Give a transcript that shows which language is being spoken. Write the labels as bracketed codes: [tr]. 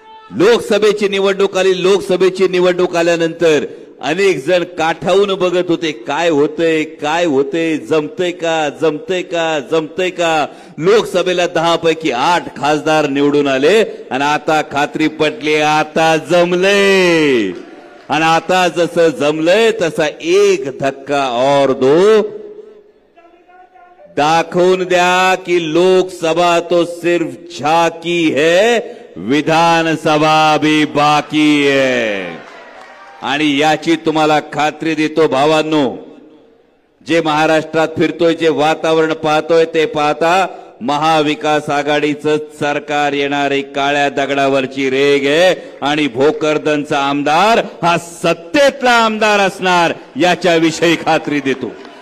[mr] लोकसभेची निवडणूक आली. लोकसभेची निवडणूक आल्यानंतर अनेक जण काठावून बघत होते, काय होतंय, काय होतंय, जमतंय का, जमतंय का, जमतंय का. लोकसभेला 10 पैकी 8 खासदार निवडून आले आणि आता खात्री पटली, आता जमलंय. आणि आता जसं जमलंय तसा [hi] एक धक्का और दो. [mr] दाखवून द्या की [hi] लोकसभा तो सिर्फ झाकी है, विधानसभा भी बाकी है. [mr] आणि याची तुम्हाला खात्री देतो भावांनो, जे महाराष्ट्रात फिरतोय, जे वातावरण पाहतोय, ते पाहता महाविकास आघाडीचं सरकार येणार. एक काळ्या दगडावरची रेग आहे आणि भोकरदनचा आमदार हा सत्तेतला आमदार असणार, याच्याविषयी खात्री देतो.